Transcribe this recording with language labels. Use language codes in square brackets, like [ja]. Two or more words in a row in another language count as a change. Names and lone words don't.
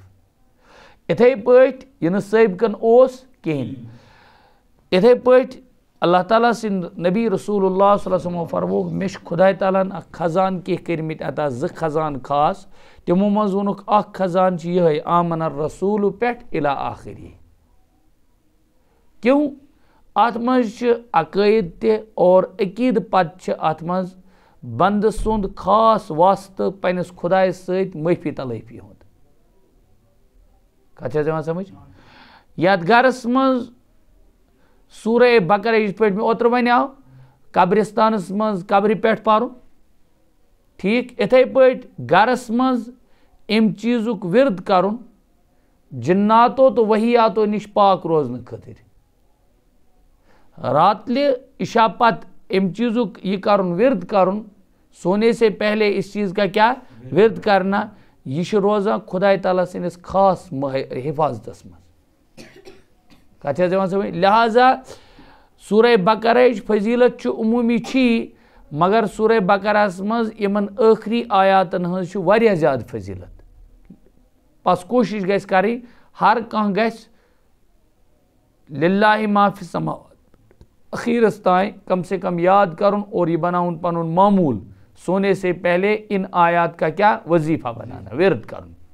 [ks] اِتھے پٲٹھۍ یہِ نہٕ سٲبقن اوس کِہینۍ، اِتھے پٲٹھۍ اللہ تعالیٰ سٕنٛدۍ نبی رسول اللہ [ar] صلی اللہ علیہ وسلمو [ks] فرمووُکھ مےٚ چھُ خۄداے تعالیٰ ہن اکھ خزان کینٛہہ کٔرمٕتۍ عطا، 2 خزان خاص. تِمو منٛز ووٚنُکھ اکھ خزان چھُ یِہوٚے [ar] آمن الرسوٗل [ks] پٮ۪ٹھ [ar] اِلی آخری. [ur] کیوں؟ [ks] اتھ منٛز چھِ عقٲیِد تہِ اور عقیٖدٕ پتہٕ چھِ اتھ منٛز بنٛدٕ سُنٛد خاص واسطہٕ پننِس خۄدایس سۭتۍ معٲفی تلٲفی ہُنٛد. کتھ چھےٚ یِوان سمجھ؟ یتھ گرس منٛز سورہ بقرہ یِتھ پٲٹھۍ مےٚ اوترٕ ونیاو قبرستانس منٛز قبرِ پٮ۪ٹھ پرُن، ٹھیٖک، اِتھے پٲٹھۍ گرس منٛز امہِ چیٖزُک ورد کرُن جناتو تہٕ وحیاتو نِش پاک روزنہٕ خٲطرٕ. راتلہِ عشاء پتہٕ امہِ چیٖزُک یہِ کرُن ورد کرُن، [ur] سونے سے پہلے اس چیز کا کیا ورد کرنا، [ks] یہ چھُ روزان خۄداے تعالیٰ سٕنٛدِس خاص حفاظتس منٛز. کتھ چھےٚ یِوان سمجھ؟ لہذا سورہ بقرہٕچ فضیلت چھُ عموٗمی چھی، مگر سورہ بقرہس منٛز یِمن ٲخری آیاتن ہٕنٛز چھِ واریاہ زیادٕ فضیلت. بس کوٗشش گژھِ کرٕنۍ ہر کانٛہہ گژھِ [ar] للہ ما فی السماوات [ks] اخیرس تانۍ [ur] کم سے کم [ks] یاد کرُن اور یہ بناؤن پنُن معموٗل، [ur] سونے سے پہلے ان آیات کا کیا وظیفہ بنانا، [ks] ورد کرن.